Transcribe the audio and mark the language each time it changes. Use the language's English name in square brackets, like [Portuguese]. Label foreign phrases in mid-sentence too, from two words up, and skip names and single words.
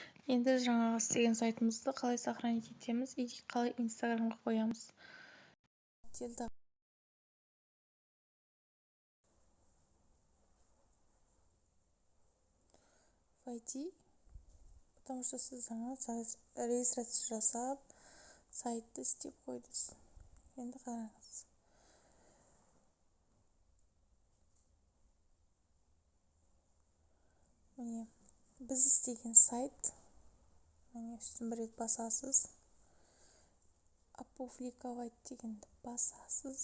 [Kazakh] Енді жаңағы істеген сайтымызды қалай сохранить етеміз и қалай инстаграмға қоямыз. [Russian] Войти, потому что [Kazakh] сіз жаңа регистрация жасап сайтты істеп қойдыңыз. Енді қараңыз. Міне, біз істеген сайт. Міне, үстін бір рет басасыз. Опубликовать дегенді басасыз.